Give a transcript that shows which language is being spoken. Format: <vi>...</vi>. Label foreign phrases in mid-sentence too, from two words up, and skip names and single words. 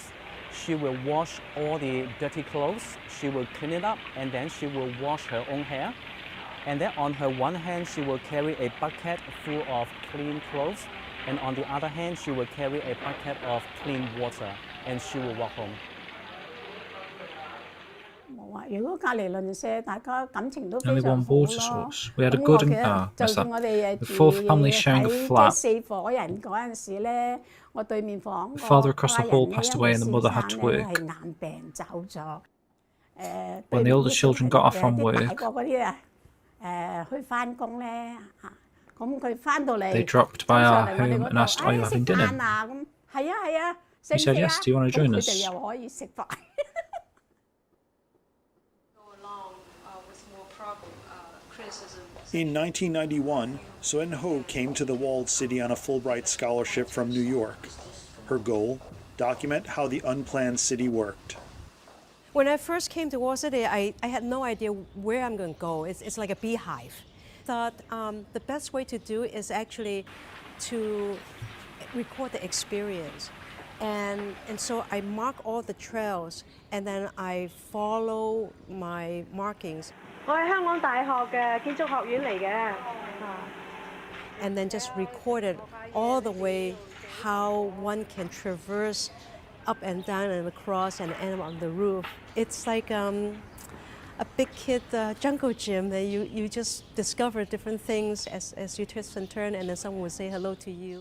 <en>She will wash all the dirty clothes, she will clean it up, and then she will wash her own hair. And then on her one hand, she will carry a bucket full of clean clothes, and on the other hand, she will carry a bucket of clean water, and she will walk home.</en> <yue>冇啊！如果隔離鄰舍，大家感情都</yue> <en>Only</en> <yue>非常</yue> <en>one</en> <yue>好</yue> <en>water</en> <yue>咯。</yue> <en>source. We had a</en> <yue>咁</yue> <en>good</en> <yue>我記</yue> <en>and</en> <yue>得，就</yue> <en>what's</en> <yue>算</yue> <en>that?</en> <yue>我哋</yue> <en>The</en> <yue>住</yue> <en>fourth family sharing a</en> <yue>喺即係</yue> <en>flat.</en> <yue>4伙人嗰陣時咧，我對面房</yue> <en>The</en> <yue>個</yue> <en>father across the</en> <yue>家</yue> <en>hall</en> <yue>人</yue> <en>passed</en> <yue>咧，</yue> <en>away</en> <yue>因</yue> <en>and the</en> <yue>為</yue> <en>mother</en> <yue>先</yue> <en>had</en> <yue>生</yue> <en>to</en> <yue>咧</yue> <en>work.</en> <yue>係癌病走咗。</yue> <en>When</en> <yue>對</yue> <en>the</en> <yue>面</yue> <en>older</en> <yue>啲小</yue> <en>children</en> <yue>朋</yue> <en>got</en> <yue>友</yue> <en>off from</en> <yue>啲大</yue> <en>work,</en> <yue>個嗰啲去翻工咧嚇，咁佢翻到嚟</yue> <en>they dropped</en> <yue>走</yue> <en>by</en> <yue>上</yue> <en>our</en> <yue>嚟我哋</yue> <en>home</en> <yue>嗰</yue> <en>and</en> <yue>度，</yue> <en>asked, "Are you</en> <yue>食</yue> <en>having dinner?"</en> <yue>飯啊咁，係啊係啊，食</yue> <en>We</en> <yue>唔</yue> <en>said</en> <yue>食</yue> <en>yes.</en> <yue>啊？</yue> <en>Do you want to</en> <yue>咁</yue> <en>join</en> <yue>佢</yue> <en>us?</en> <yue>哋又可以食飯。</yue> <en>In 1991, Suen Ho came to the walled city on a Fulbright scholarship from New York. Her goal, document how the unplanned city worked. When I first came to Wall City, I had no idea where I'm going to go. It's like a beehive. Thought the best way to do is actually to record the experience. And so I mark all the trails and then I follow my markings.</en> <yue>我係香港大學嘅建築學院嚟嘅。</yue> <en>And then just recorded all the way how one can traverse up and down and across and end on the roof. It's like a big kid jungle gym that you just discover different things as you twist and turn, and then someone will say hello to you.</en>